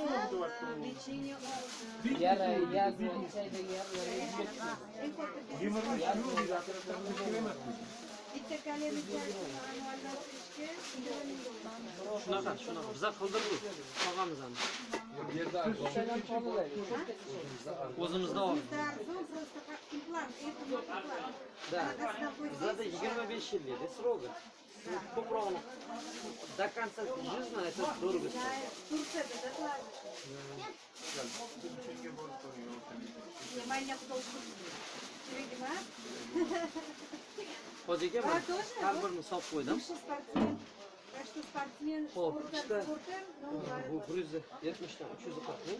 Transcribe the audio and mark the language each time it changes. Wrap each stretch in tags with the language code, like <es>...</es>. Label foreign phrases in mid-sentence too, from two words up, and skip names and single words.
<uz>Shunaqa, biza qildirdik. Tog'amizni. O'zimizda oldik. Да. Bizada 25 yil edi,</uz> <ru>срока. Ko'proq до конца жизни это дорого стоит.</ru> <uz>Hojiga har birini solib qo'ydim. Xo'p, ikkita bu 170 dan 340 ming.</uz>